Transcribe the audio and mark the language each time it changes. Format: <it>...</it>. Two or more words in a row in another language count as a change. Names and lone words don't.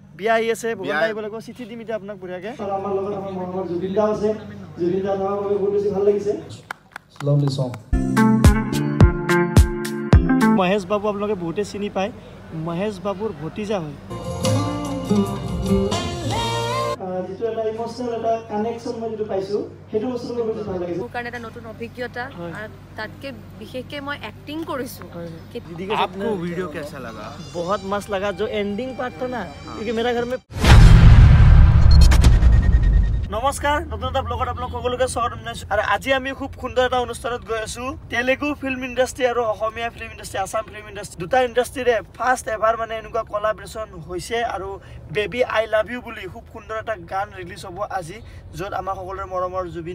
<as>বিয়া আহি আছে ভগৱান আহিব লাগিব চিঠি দিম এতিয়া আপোনাক বঢ়িয়াকে আৰু আমাৰ লগত আমাৰ মৰমৰ জুবিন দা আছে জুবিন দা আমাৰ বহুত বেছি ভাল লাগিছে</as> <en>lovely song</en> <as>মহেশ বাবু আপোনালোকে বহুতে চিনি পায় মহেশ বাবুৰ ভতিজা হয় যেটো এটা ইমোশনাল এটা কানেকশন মই যেটো পাইছো হেতু বস্তু মোৰ বহুত ভাল লাগিছে মোৰ কাৰণে এটা নতুন অভিজ্ঞতা আৰু তাতকে বিশেষকে মই এক্টিং কৰিছো</as> <hi>दीदी का आपको वीडियो कैसा लगा बहुत मस्त लगा जो एंडिंग पार्ट था ना क्योंकि मेरा घर में</hi> <as>নমস্কাৰ নতুন এটা ব্লগত আপোনাক সকলোকে স্বাগতম জনাইছো আৰু আজি আমি খুব সুন্দৰ এটা অনুষ্ঠানত গৈ আছো তেলেগু</as> <en>film industry</en> <as>আৰু অসমীয়া</as> <en>film industry</en> <as>আসাম</as> <en>film industry</en> <as>দুটা ইণ্ডাষ্ট্ৰিৰে</as> <en>first ever</en> <as>মানে এনেকুৱা কোলাবৰেচন হৈছে আৰু বেবি আই লাভ ইউ বুলি খুব সুন্দৰ এটা গান ৰিলিজ হ'ব আজি য'ত আমাৰ সকলোৰে মৰমৰ জুবিন</as>